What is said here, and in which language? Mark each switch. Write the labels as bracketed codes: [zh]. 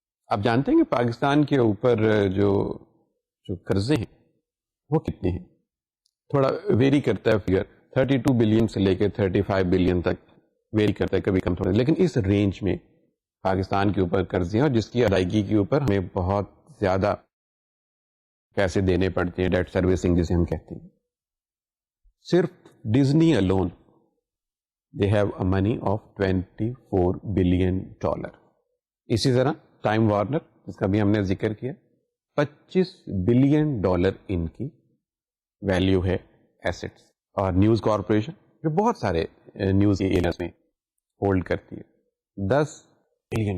[ur] آپ جانتے ہیں کہ پاکستان کے اوپر جو قرضے ہیں وہ کتنے ہیں؟ تھوڑا ویری کرتا ہے فگر, 32 بلین سے لے کے 35 بلین تک ویری کرتا ہے, کبھی کم تھوڑا, لیکن اس رینج میں پاکستان کے اوپر قرضے ہیں اور جس کی ادائیگی کے اوپر ہمیں بہت زیادہ پیسے دینے پڑتے ہیں, ڈیٹ سروسنگ جسے ہم کہتے ہیں. صرف [en] Disney alone they have a money of $24 billion. [ur] اسی طرح ٹائم وارنر جس کا بھی ہم نے ذکر کیا, $25 بلین ان کی ویلیو ہے ایسٹس. اور نیوز کارپوریشن جو بہت سارے نیوز ایریاز میں ہولڈ کرتی ہے, $10 بلین.